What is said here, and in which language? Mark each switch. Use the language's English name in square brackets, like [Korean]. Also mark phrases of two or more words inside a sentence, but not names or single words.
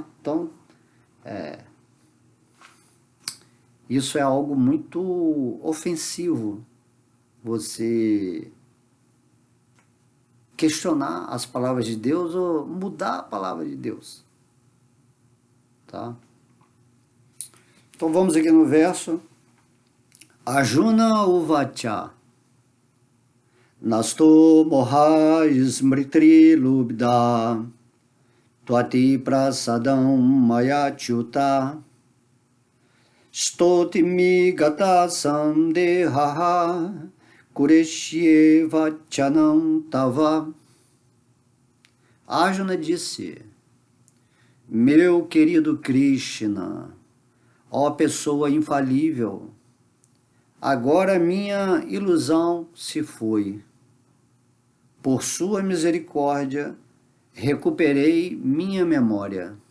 [Portuguese] Então, isso é algo muito ofensivo, você questionar as palavras de Deus ou mudar a palavra de Deus. Tá? Então vamos aqui no verso. [Sanskrit] Arjuna uvacha nasto moha smritri lubda tvati prasadam mayachyuta stotimi gata sandehaha kureshye vachanam tava. [Portuguese] Arjuna disse, Meu querido Krishna, ó pessoa infalível, agora minha ilusão se foi. Por sua misericórdia, recuperei minha memória.